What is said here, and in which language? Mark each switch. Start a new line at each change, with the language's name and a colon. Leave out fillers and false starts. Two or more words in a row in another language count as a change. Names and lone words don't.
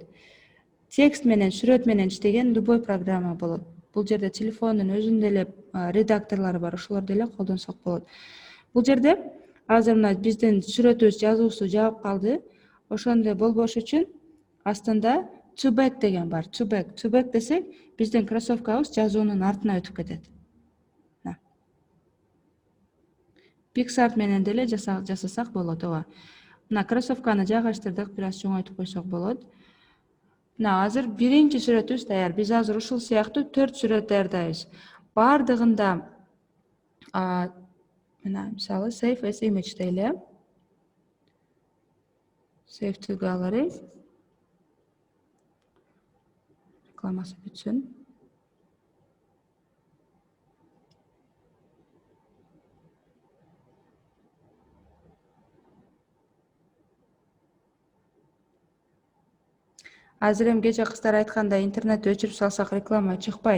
Kyrgyz: Текст менен, сүрөт менен иштеген любой программа болот. Бул жерде телефондун өзүнүн эле редакторлору бар, ошолорду эле колдонсок болот. Бул жерде азыр мына биздин сүрөтүбүз, жазуусу жабып калды. Ошондой болбош үчүн астында
English: to back
Kyrgyz: деген бар.
English: To back
Kyrgyz: десек, биздин кроссовкабыз жазуунун артына өтүп кетет. Pixart менен деле жасасак болот, ооба. Мына кроссовканы жайгаштырдык, бир аз чоңойтуп койсок болот. Мына азыр биринчи сүрөтүбүз даяр. Биз азыр ушул сыяктуу 4 сүрөт даярдайбыз. Бардыгында мына мисалы
English: save as image
Kyrgyz: дейли.
English: Save to gallery.
Kyrgyz: Рекламасы бүтсүн. Азыр эми кече кыздар айткандай интернетти өчүрүп салсак реклама чыкпайт.